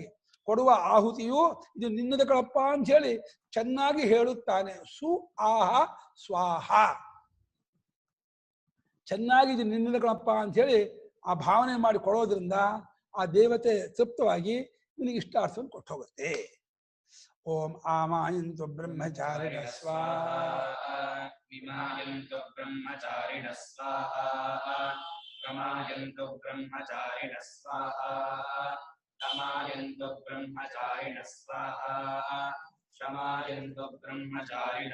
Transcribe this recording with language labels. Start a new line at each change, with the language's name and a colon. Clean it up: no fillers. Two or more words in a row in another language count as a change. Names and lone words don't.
Kannada: ಕೊಡುವ ಆಹುತಿಯು ಇದು ನಿನ್ನದ ಕಳಪ್ಪ ಅಂತ ಹೇಳಿ ಚೆನ್ನಾಗಿ ಹೇಳುತ್ತಾನೆ. ಸು ಆಹ ಸ್ವಾಹ, ಚೆನ್ನಾಗಿ ಇದು ನಿನ್ನದ ಕಳಪ್ಪ ಅಂತ ಹೇಳಿ ಆ ಭಾವನೆ ಮಾಡಿ ಕೊಡೋದ್ರಿಂದ ಆ ದೇವತೆ ತೃಪ್ತವಾಗಿ ನಿನಗೆ ಇಷ್ಟಾರ್ಥವನ್ನು ಕೊಟ್ಟು ಹೋಗುತ್ತೆ.
Sanskrit: ಓಂ ಆಮಾಯಂತು ಬ್ರಹ್ಮಚಾರಿಣ ಸ್ವಾಹಾ, ವಿಮಾಯಂತು ಬ್ರಹ್ಮಚಾರಿಣ ಸ್ವಾಹಾ, ಪ್ರಮಾಯಂತು ಬ್ರಹ್ಮಚಾರಿಣ ಸ್ವಾಹಾ, ತಮಾಯಂತು ಬ್ರಹ್ಮಚಾರಿಣ ಸ್ವಾಹಾ, ಶಮಾಯಂತು ಬ್ರಹ್ಮಚಾರಿಣ